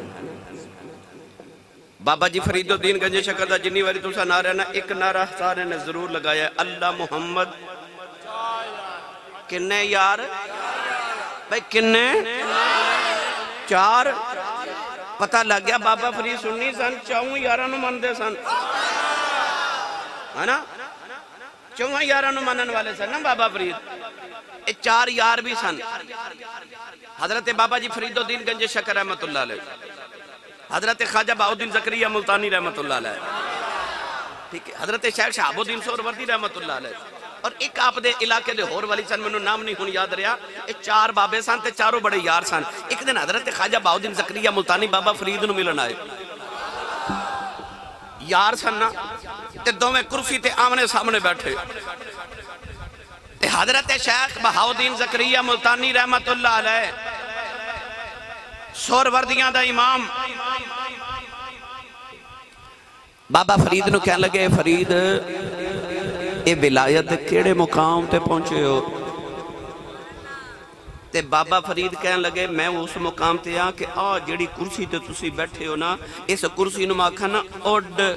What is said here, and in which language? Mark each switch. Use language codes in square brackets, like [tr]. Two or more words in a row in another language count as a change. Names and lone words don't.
[pa] بابا جی فریدالدین گنج شکر دا جنی واری تسا نعرہ نہ اک نعرہ سارے نے ضرور لگایا اللہ محمد کنے یار بھائی کنے چار. پتا لگ گیا بابا فرید سنی سن، چوں یاراں نوں مندے سن ہے نا. چوں یاراں نوں منن والے سن نا بابا فرید. یہ چار یار بھی سن۔ حضرت بابا جی فریدالدین گنج شکر [ar] رحمة الله عليه, [pa] حضرت خواجہ بہاؤالدین زکریا ملتانی [ar] رحمة الله عليه, [pa] ٹھیک ہے، حضرت شیخ شہاب الدین سہروردی [ar] رحمة الله عليه, [pa] اور اک آپ دے علاقے دے ہور ولی سن، مینوں نام نہیں ہن یاد رہا. یہ چار بابے سن تے چاروں بڑے یار سن۔ اک دن حضرت خواجہ بہاؤالدین زکریا ملتانی بابا فرید نوں ملن آئے. یار سن نا تے دوویں کرسی تے آمنے سامنے بیٹھے. حضرت شیخ بہاؤالدین زکریا ملتانی [ar] رحمة الله عليه [pa] سہروردیاں دا امام بابا فرید نوں کہن لگے فرید یہ ولایت کیڑے مقام تے پہنچے ہو. تے بابا فرید کہن لگے میں اس مقام تے آ کہ آ جہڑی کرسی تے تسی بیٹھے ہو نا اس کرسی نوں میں آکھاں نا اڈ.